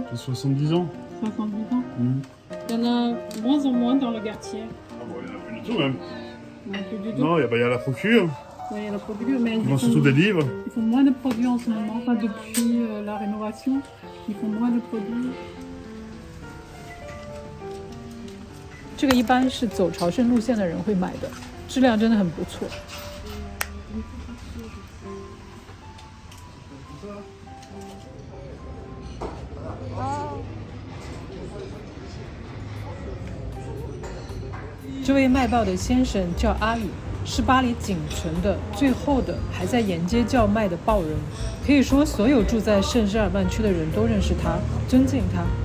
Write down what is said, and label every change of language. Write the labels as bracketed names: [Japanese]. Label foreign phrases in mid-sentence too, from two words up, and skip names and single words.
[French] 70 ans. 70 ans. Il y en a de moins en moins dans le quartier. Ah bon, il n'y en a plus du tout même. Il n'y en a plus du tout. Non, il y a la procure. Ouais, il y a la procure, mais ils vendent surtout des livres. Ils font moins de produits en ce moment, pas depuis la rénovation. Ils font moins de produits. [Chinese] 這個一般是走朝聖路線的人會買的，質量真的很不錯。這位賣報的先生叫阿宇，是巴黎僅存的最後的還在沿街叫賣的報人，可以說所有住在聖日耳曼區的人都認識他，尊敬他。